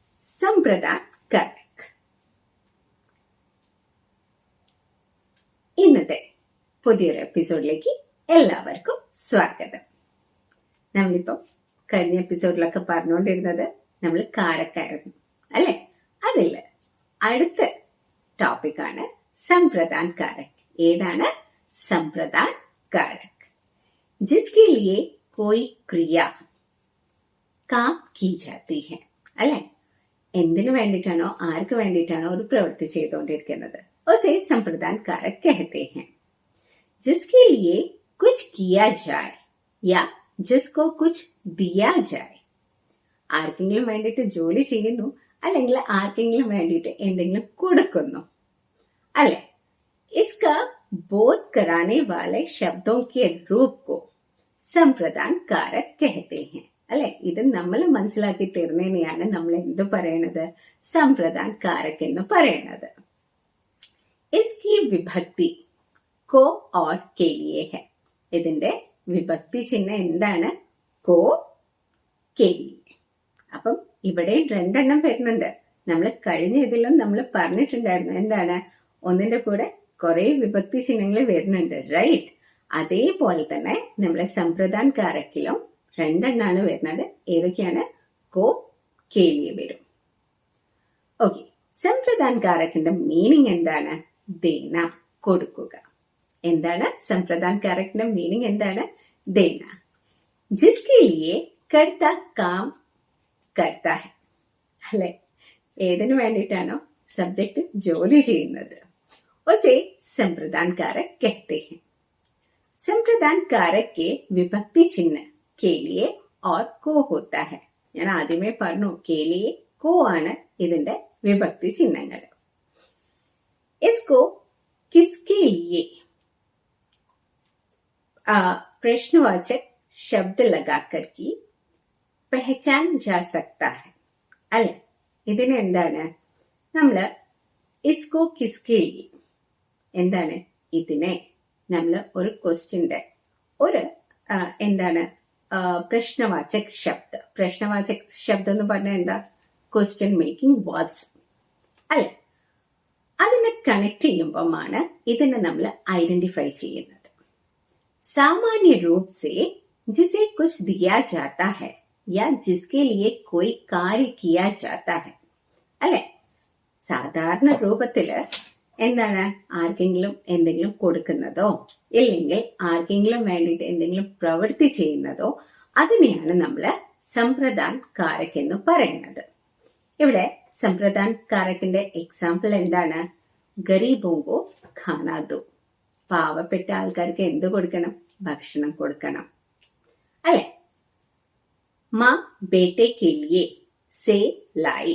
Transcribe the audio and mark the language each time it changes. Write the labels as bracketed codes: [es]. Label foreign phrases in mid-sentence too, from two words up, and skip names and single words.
[hi] संप्रदान कारक. [ml] ഇന്നത്തെ പുതിയൊരു എപ്പിസോഡിലേക്ക് എല്ലാവർക്കും സ്വാഗതം. നമ്മളിപ്പം കഴിഞ്ഞ എപ്പിസോഡിലൊക്കെ പറഞ്ഞുകൊണ്ടിരുന്നത് നമ്മൾ കാരക്കായിരുന്നു അല്ലെ. അതിൽ അടുത്ത ടോപ്പിക്കാണ് [hi] संप्रदान कारक. [ml] ഏതാണ് [hi] संप्रदान कारक? जिसके लिए कोई क्रिया काम की जाती है അല്ലെ. [ml] എന്തിനു വേണ്ടിയിട്ടാണോ ആർക്ക് വേണ്ടിയിട്ടാണോ ഒരു പ്രവൃത്തി ചെയ്തുകൊണ്ടിരിക്കുന്നത് [hi] उसे संप्रदान कारक कहते हैं. जिसके लिए कुछ किया जाए या जिसको कुछ दिया जाए. [ml] ആർക്കെങ്കിലും വേണ്ടിയിട്ട് ജോലി ചെയ്യുന്നു അല്ലെങ്കിൽ ആർക്കെങ്കിലും വേണ്ടിയിട്ട് എന്തെങ്കിലും കൊടുക്കുന്നു [hi] अले इसका बोध कराने वाले शब्दों के रूप को संप्रदान कारक कहते हैं. [ml] അല്ലെ, ഇത് നമ്മൾ മനസ്സിലാക്കി തരുന്നതിനെയാണ് നമ്മൾ എന്ത് പറയണത്, [hi] संप्रदान कारक [ml] എന്ന് പറയണത്. [hi] इसकी विभक्ति को और के लिए है. [ml] ഇതിന്റെ വിഭക്തി ചിഹ്നം എന്താണ്? [hi] को के लिए. [ml] അപ്പം ഇവിടെ രണ്ടെണ്ണം വരുന്നുണ്ട്. നമ്മൾ കഴിഞ്ഞ ഇതിലും നമ്മൾ പറഞ്ഞിട്ടുണ്ടായിരുന്നു എന്താണ്, ഒന്നിന്റെ കൂടെ കുറെ വിഭക്തി ചിഹ്നങ്ങൾ വരുന്നുണ്ട്, റൈറ്റ്? അതേപോലെ തന്നെ നമ്മളെ [hi] संप्रदान कारക്കിലും [ml] രണ്ടെണ്ണാണ് വരുന്നത്. ഏതൊക്കെയാണ്? [hi] को के लिए [ml] വരും. ഓക്കെ, [hi] संप्रदान कारക്കിന്റെ [ml] മീനിങ് എന്താണ്? ദേന, കൊടുക്കുക. എന്താണ് [hi] संप्रदान कारക്കിന്റെ [ml] മീനിങ്? എന്താണ്? ദേന. [hi] जिसके लिए कर्ता काम करता है അല്ലെ. [ml] ഏതിനു വേണ്ടിയിട്ടാണോ സബ്ജക്ട് ജോലി ചെയ്യുന്നത് [hi] उसे संप्रदान कारक कहते हैं. संप्रदान कारक के विभक्ति चिन्ह के लिए और को होता है. [ml] ഞാൻ ആദ്യമേ പറഞ്ഞു [hi] के लिए को [ml] ആണ് ഇതിന്റെ വിഭക്തി ചിഹ്നങ്ങൾ. [hi] इसको किसके लिए प्रश्नवाचक शब्द लगाकर की पहचान जा सकता है അല്ലെ. [ml] ഇതിന് എന്താണ് നമ്മള് [hi] इसको किसके लिए [ml] എന്താണ്, ഇതിനെ നമ്മൾ ഒരു ക്വസ്റ്റ്യന്റെ ഒരു എന്താണ് [hi] प्रश्नवाचक शब्द. [ml] പ്രശ്നവാചക് ശബ്ദം എന്ന് പറഞ്ഞാൽ എന്താ? [en] question making words [ml] അല്ലെ. അതിനെ കണക്ട് ചെയ്യുമ്പോഴാണ് ഇതിനെ നമ്മൾ ഐഡന്റിഫൈ ചെയ്യുന്നത്. [hi] സാമാന്യ रूप से जिसे कुछ दिया जाता है या जिसके लिए कोई कार्य किया जाता है അല്ലെ. [ml] സാധാരണ രൂപത്തില് എന്താണ്, ആർക്കെങ്കിലും എന്തെങ്കിലും കൊടുക്കുന്നതോ ഇല്ലെങ്കിൽ ആർക്കെങ്കിലും വേണ്ടിയിട്ട് എന്തെങ്കിലും പ്രവൃത്തി ചെയ്യുന്നതോ അതിനെയാണ് നമ്മൾ [hi] संप्रदान कारक [ml] എന്ന് പറയുന്നത്. ഇവിടെ [hi] संप्रदान कारക്കിന്റെ [ml] എക്സാമ്പിൾ എന്താണ്? [hi] गरीबोंको खाना दो. [ml] പാവപ്പെട്ട ആൾക്കാർക്ക് എന്ത് കൊടുക്കണം? ഭക്ഷണം കൊടുക്കണം അല്ലെ. [hi] माँ बेटे के लिए से लाई.